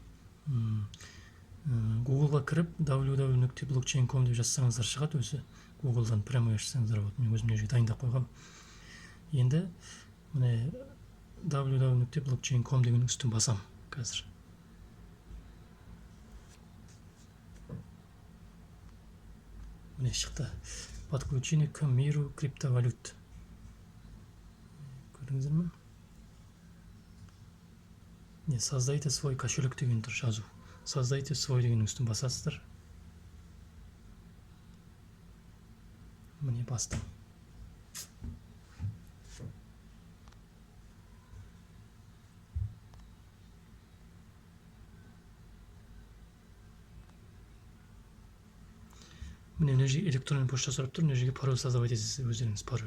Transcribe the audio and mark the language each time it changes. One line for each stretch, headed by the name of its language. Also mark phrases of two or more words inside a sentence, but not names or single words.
Kazakh: Google'ға кіріп www.blockchain.com деп жазсаңыздар шығады, өзі Google'дан прямо ашсаңыздар болады. Мен өзім дайындап қойғам. Енді міне www.blockchain.com деген үстін басам қазір. Міне шықты.
Russian: Подключение к миру криптовалют.
Kazakh: Көрдіңіздер ме? Не,
Russian: создайте свой кошелек
Kazakh: деген тұр жазу.
Russian: Создайте свой
Kazakh: деген үстін басасыздар. Міне бастым. Міне мына жерге
Russian: электронный почта
Kazakh: сұрап тұр, мына жерге
Russian: пароль создавать
Kazakh: етесіз, өздеріңіз пароль.